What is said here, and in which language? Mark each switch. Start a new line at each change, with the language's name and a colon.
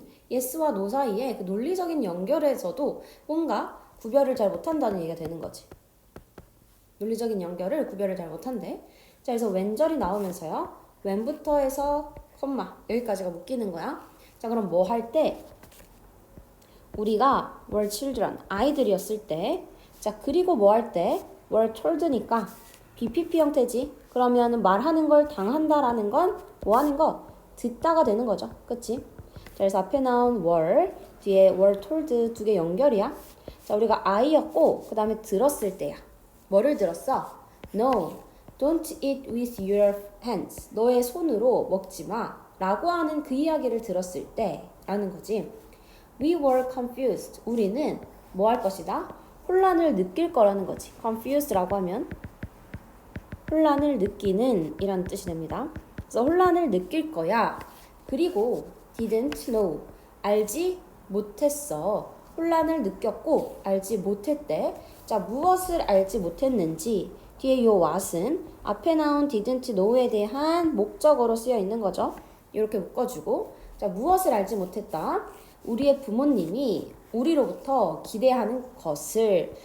Korean: yes와 no 사이에 그 논리적인 연결에서도 뭔가 구별을 잘 못한다는 얘기가 되는 거지. 논리적인 연결을 구별을 잘 못한대. 자, 그래서 when절이 나오면서요. when부터 해서 콤마 여기까지가 묶이는 거야. 자, 그럼 뭐 할 때? 우리가
English: were children,
Korean: 아이들이었을 때. 자, 그리고 뭐 할 때? were told니까 BPP 형태지. 그러면 말하는 걸 당한다라는 건 뭐 하는 거? 듣다가 되는 거죠. 그치? 자, 그래서 앞에 나온 were, 뒤에 were told 두 개 연결이야. 자, 우리가 아이였고 그 다음에 들었을 때야. 뭐를 들었어?
English: No, don't eat with your hands.
Korean: 너의 손으로 먹지 마. 라고 하는 그 이야기를 들었을 때 라는 거지.
English: We were confused.
Korean: 우리는 뭐 할 것이다? 혼란을 느낄 거라는 거지. confused라고 하면 혼란을 느끼는 이란 뜻이 됩니다. 그래서 혼란을 느낄 거야.
English: 그리고 didn't know.
Korean: 알지 못했어. 혼란을 느꼈고 알지 못했대. 자, 무엇을 알지 못했는지 뒤에 요 what은 앞에 나온 didn't know에 대한 목적어로 쓰여 있는 거죠. 이렇게 묶어주고, 자, 무엇을 알지 못했다? 우리의 부모님이 우리로부터 기대하는 것을.